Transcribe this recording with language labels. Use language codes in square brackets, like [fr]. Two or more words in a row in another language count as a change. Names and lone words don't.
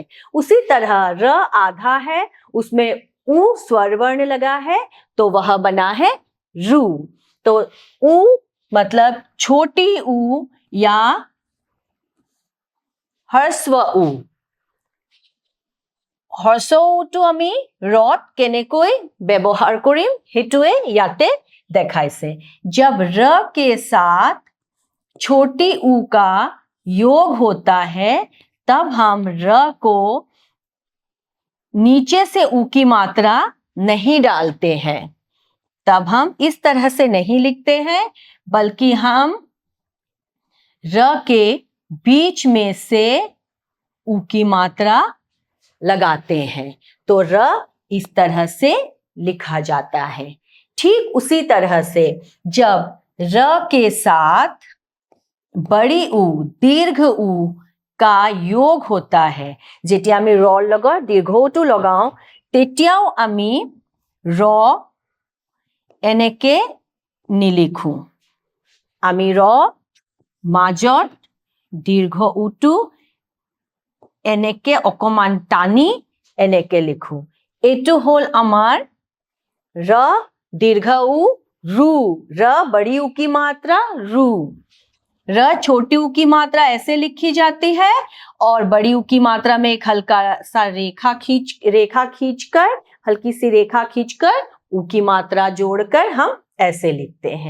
[hi] उसी तरह र आधा है, उसमें उ स्वर वर्ण लगा है तो वह बना है रू। तो उ मतलब छोटी उ या ह्रस्व उ। ह्रस्व उটো [as] আমি ৰত কেনেকৈ ব্যৱহাৰ কৰিম হেতুৱে ইয়াতে দেখাইছে। [hi] जब र के साथ छोटी उ का योग होता है तब हम र को नीचे से उ की मात्रा नहीं डालते हैं, तब हम इस तरह से नहीं लिखते हैं, बल्कि हम र के बीच में से उ की मात्रा लगाते हैं, तो र इस तरह से लिखा जाता है। ठीक उसी तरह से जब र के साथ बड़ी उ दीर्घ उ का योग होता है, [as] যেতিয়া আমি ৰ লগত দীৰ্ঘ উটো লগাও তেতিয়াও আমি ৰ এনেকে নিলিখো। আমি ৰ মাজত দীৰ্ঘ উটো এনেকে অকমান টানি এনেকে লিখো। এইটো হল আমাৰ [hi] र दीर्घ उ रू। र बड़ी उ की मात्रा रू। र छोटी उ की मात्रा ऐसे लिखी जाती है और बड़ी उ की मात्रा में एक हल्का सा हल्की सी रेखा खींचकर उ की मात्रा जोड़कर हम ऐसे लिखते हैं।